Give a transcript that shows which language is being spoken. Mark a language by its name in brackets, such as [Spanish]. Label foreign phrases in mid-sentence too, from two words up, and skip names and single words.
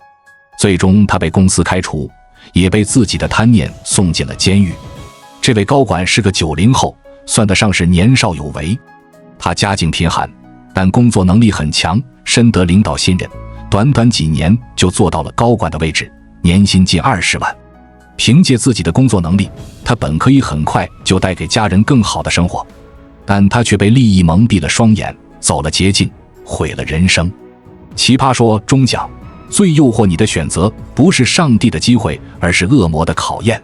[Chinese] 最終他被公司開除，也被自己的貪念送進了監獄。這位高管是個90後，算得上是年少有為。他家境贫寒，但工作能力很強，深得領導信任，短短幾年就做到了高管的位置，年薪近20萬。憑借自己的工作能力，他本可以很快就帶給家人更好的生活，但他卻被利益蒙蔽了雙眼，走了捷徑，毀了人生。奇葩說中講，最誘惑你的選擇不是上帝的機會，而是惡魔的考驗。